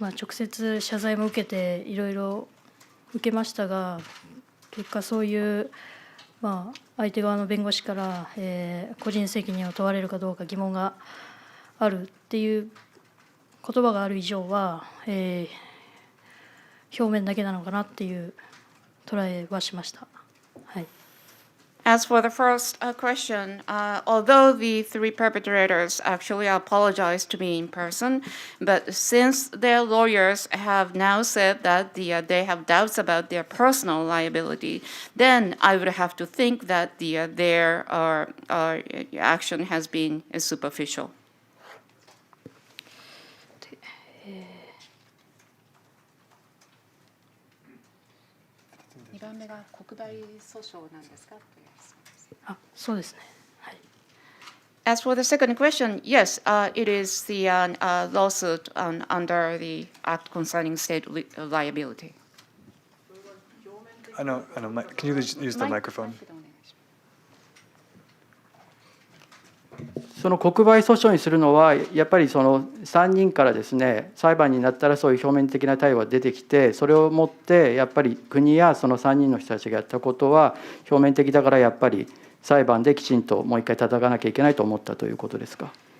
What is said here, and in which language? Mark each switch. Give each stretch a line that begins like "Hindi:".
Japanese: 直接謝罪も受けていろいろ受けましたが、結果そういう、相手側の弁護士から、個人責任を問われるかどうか疑問があるっていう言葉がある以上は、表面だけなのかなっていう捉えはしました。はい。
English: As for the first question, although the three perpetrators actually apologized to me in person, but since their lawyers have now said that they have doubts about their personal liability, then I would have to think that their action has been superficial.
Japanese: 2番目が国賠訴訟なんですかという質問です。そうですね。はい。
English: As for the second question, yes, it is the lawsuit under the Act concerning state liability. Can you use the microphone?
Japanese: その国賠訴訟にするのは、やっぱりその3人からですね、裁判になったらそういう表面的な対応が出てきて、それをもってやっぱり国やその3人の人たちがやったことは表面的だから、やっぱり裁判できちんともう一回叩かなきゃいけないと思ったということですか。